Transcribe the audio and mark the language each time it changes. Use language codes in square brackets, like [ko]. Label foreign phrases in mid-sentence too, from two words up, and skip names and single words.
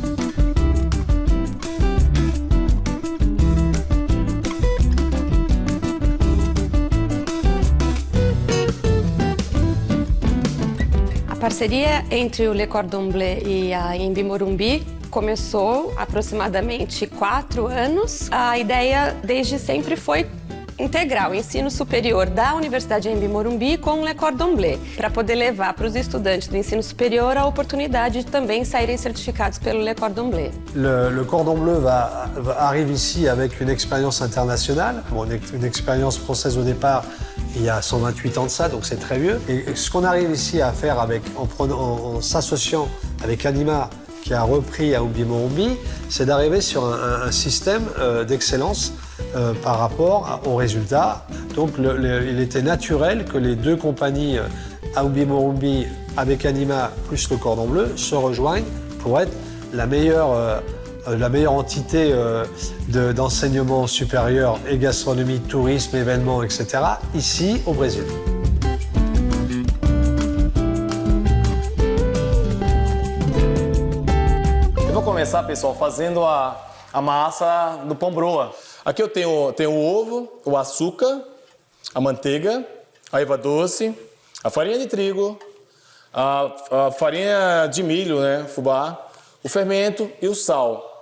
[pt] A parceria entre o Le Cordon Bleu e a Anhembi Morumbi começou há aproximadamente 4 anos. A ideia desde sempre foi integrar o ensino superior da Universidade Anhembi Morumbi com o Le Cordon Bleu, para poder levar para os estudantes do ensino superior a oportunidade de também saírem certificados pelo Le Cordon Bleu. [fr] Le Cordon Bleu arrive ici avec une expérience internationale, une expérience française au départ, il y a 128 ans de ça, donc c'est très vieux. Et ce qu'on arrive ici à faire en s'associant avec Anima, qui a repris Anhembi Morumbi, c'est d'arriver sur un système d'excellence par rapport aux résultats. Donc il était naturel que les deux compagnies, Anhembi Morumbi avec Anima plus le Cordon Bleu, se rejoignent pour être la meilleure entité d'enseignement supérieur et gastronomie, tourisme, événements, etc., ici au Brésil. [pt] Eu vou começar, pessoal, fazendo a massa do pão broa. Aqui eu tenho o ovo, o açúcar, a manteiga, a erva doce, a farinha de trigo, a farinha de milho, né, fubá, o fermento e o sal.